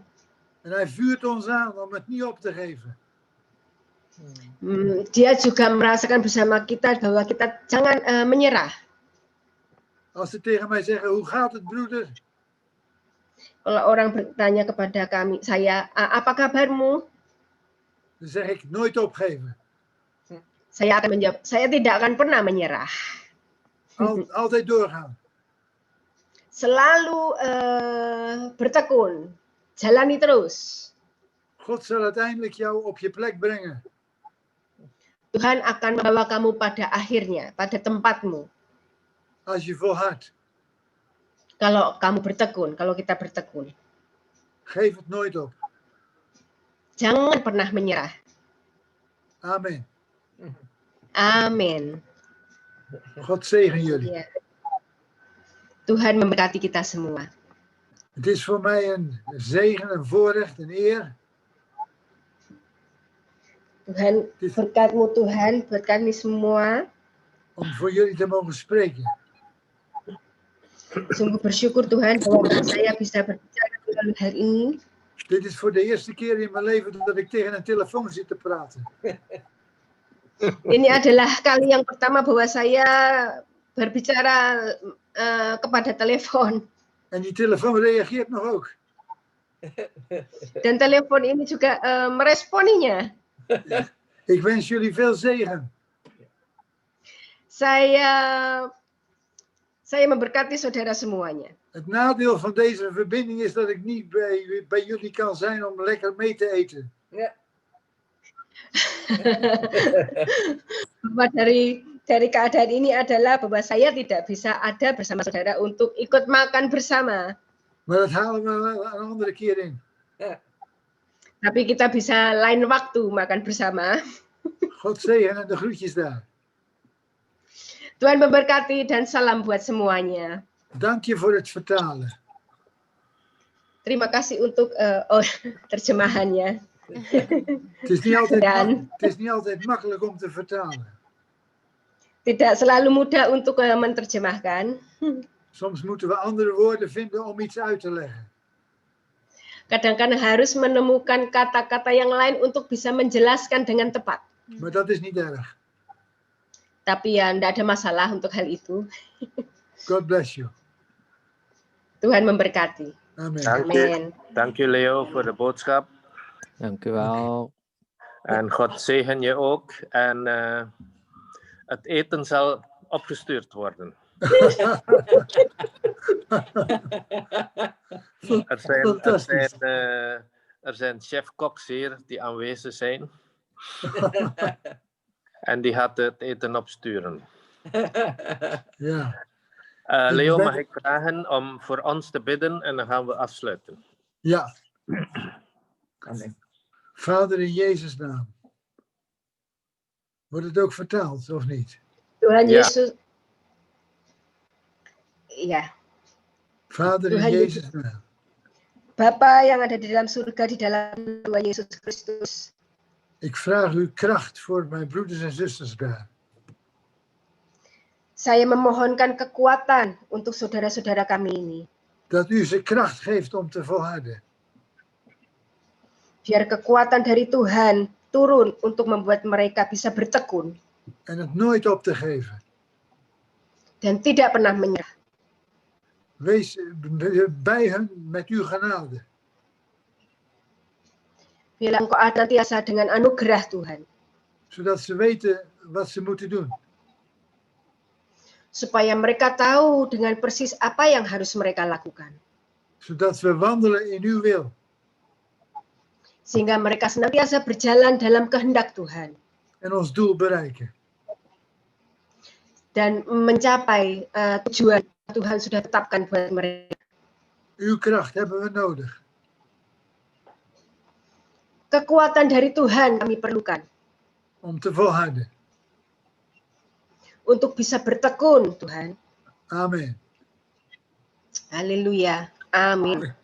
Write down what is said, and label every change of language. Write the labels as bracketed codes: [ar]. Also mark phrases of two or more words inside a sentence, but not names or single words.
[nl] En hij vuurt ons aan om het niet op te geven. [id] Dia juga merasakan bersama kita bahwa kita jangan menyerah. [nl] Als ze tegen mij zeggen, hoe gaat het broeder? [id] Kalau orang bertanya kepada saya, apa kabarmu? [nl] Dan zeg ik, nooit opgeven. [id] Saya akan menjawab, saya tidak akan pernah menyerah. [nl] Altijd doorgaan. [id] Selalu bertekun, jalani terus. [nl] God zal uiteindelijk jou op je plek brengen. [id] Tuhan akan membawa kamu pada akhirnya, pada tempatmu. [nl] Als je volhardt. [id] Kalau kamu bertekun, kalau kita bertekun. [nl] Geef het nooit op. [id] Jangan pernah menyerah. [nl] Amen. [id] Amin. [nl] God zegen jullie. [id] Ya. Tuhan memberkati kita semua. [nl] Het is voor mij een zegen, een voorrecht, een eer. [id] Tuhan, berkat-Mu Tuhan, buat kami semua. [nl] Om voor jullie te mogen spreken. [id] Sungguh bersyukur Tuhan bahwa saya bisa berbicara tentang hal ini. [nl] Dit is voor de eerste keer in mijn leven dat ik tegen een telefoon zit te praten. [id] Ini adalah kali yang pertama bahwa saya berbicara kepada telepon. [nl] En die telefoon reageert nog ook. [id] Dan telepon ini juga meresponinya. [nl] Ik wens jullie veel zegen. [id] Saya memberkati saudara semuanya. [nl] Het nadeel van deze verbinding is dat ik niet bij jullie kan zijn om lekker mee te eten. Ja. [id] Bahwa dari keadaan ini adalah bahwa saya tidak bisa ada bersama saudara untuk ikut makan bersama. [nl] Maar dat halen we een andere keer in. Ja. [id] Tapi kita bisa lain waktu makan bersama. [nl] God zegen en de groetjes daar. [id] Tuhan memberkati dan salam buat semuanya. [nl] Dank je voor het vertalen. [id] Terima kasih untuk terjemahannya. [nl] Het is niet altijd, [id] Dan [nl] het is niet altijd makkelijk om te vertalen. [id] tidak selalu mudah untuk menerjemahkan. [nl] Soms moeten we andere woorden vinden om iets uit te leggen. [id] Kadang-kadang harus menemukan kata-kata yang lain untuk bisa menjelaskan dengan tepat. [nl] Maar dat is niet erg. [id] Tapi ya tidak ada masalah untuk hal itu. [en] God bless you. [id] Tuhan memberkati. [nl] Amen. [id] Amen. [nl] Dank je Leo voor de boodschap. Dank u wel. En God zegen je ook. En het eten zal opgestuurd worden. Er zijn chef-koks hier die aanwezig zijn. En die gaat het eten opsturen. Ja. Leo, mag ik vragen om voor ons te bidden en dan gaan we afsluiten. Ja. Vader, in Jezus' naam. Wordt het ook vertaald, of niet? [id] Tuhan [nl] Ja. [id] Yesus. Ya. [nl] Vader, in [id] Tuhan [nl] Jezus' naam. [id] Bapa yang ada di dalam surga, di dalam Tuhan Yesus Kristus. [nl] Ik vraag uw kracht voor mijn broeders en zusters daar. [id] Saya memohonkan kekuatan untuk saudara-saudara kami ini. [nl] Dat u ze kracht geeft om te volharden. [id] Biar kekuatan dari Tuhan turun untuk membuat mereka bisa bertekun [nl] En het nooit op te geven. [id] dan tidak pernah menyerah. [nl] Wees bij hen met uw genade. [id] Biarlah engkau senantiasa dengan anugerah Tuhan. [nl] Zodat ze weten wat ze moeten doen. [id] Supaya mereka tahu dengan persis apa yang harus mereka lakukan. [nl] Zodat we wandelen in uw wil. [id] Sehingga mereka senantiasa berjalan dalam kehendak Tuhan. [nl] En ons doel bereiken. [id] Dan mencapai tujuan Tuhan sudah tetapkan buat mereka. [nl] Uw kracht hebben we nodig. [id] Kekuatan dari Tuhan kami perlukan. [nl] Om te volharden. [id] Untuk bisa bertekun Tuhan. [nl] Amen. [id] Haleluya. Amin.